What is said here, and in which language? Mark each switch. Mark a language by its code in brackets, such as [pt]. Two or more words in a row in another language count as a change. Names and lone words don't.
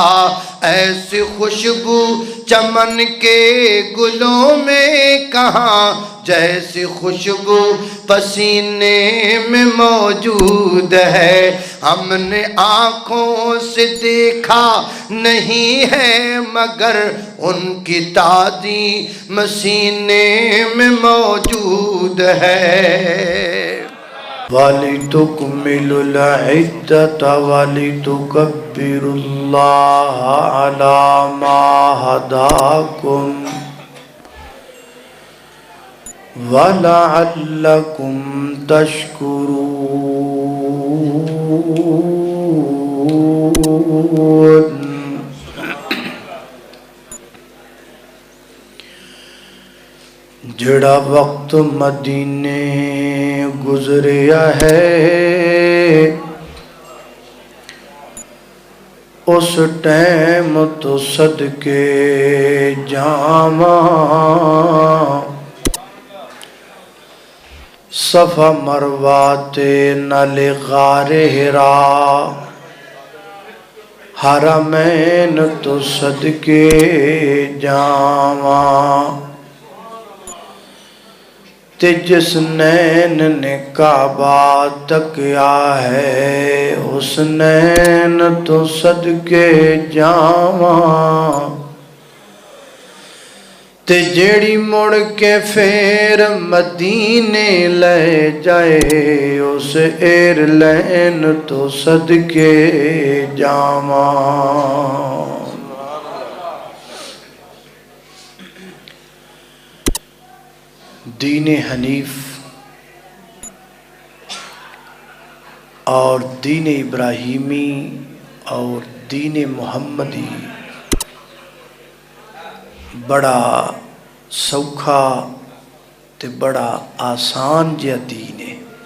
[ur] ایسی خوشبو چمن کے گلوں میں کہاں، جیسی خوشبو پسینے میں موجود ہے. ہم نے آنکھوں سے دیکھا نہیں ہے مگر ان کی تعظیم سینے میں موجود ہے. [ar] وَلِتُكْمِلُوا الْعِدَّةَ وَلِتُكَبِّرُوا اللَّهَ عَلَى مَا هَدَاكُمْ وَلَعَلَّكُمْ تَشْكُرُونَ. [pa] جڑا وقت مدینے گزریا ہے اس ٹائم تو صدقے جاواں، صفا مروہ تے نال غار حرا، حرمین تو صدقے جاواں. تے جس نین نے کعبہ تکیا ہے اس نین تو صدقے جاواں. تے جیڑی مڑ کے پھر مدینے لے جائے اس ایر لین تو صدقے جاواں. دین حنیف اور دین ابراہیمی اور دین محمدی بڑا سوکھا تے بڑا آسان جہا دین ہے.